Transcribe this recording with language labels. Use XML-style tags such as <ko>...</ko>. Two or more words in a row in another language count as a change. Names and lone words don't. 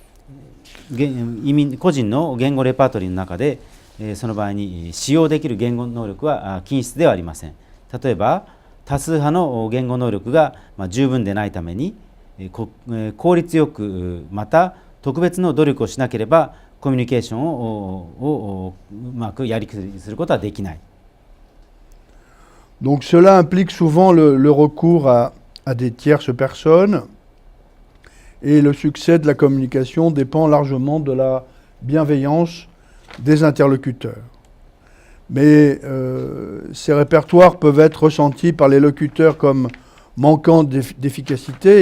<ja>個人の言語レパートリーの中でその場合に使用できる言語能力は均質ではありません。例えば多数派の言語能力が十分でないために効率よくまた特別の努力をしなければコミュニケーションをうまくやりくりすることはできない。</ja> <fr>Donc cela implique souvent le recours à des tierces personnes et le succès de la communication dépend largement de la bienveillance des interlocuteurs. Mais ces répertoires peuvent être ressentis par les locuteurs comme manquant d'efficacité.</fr>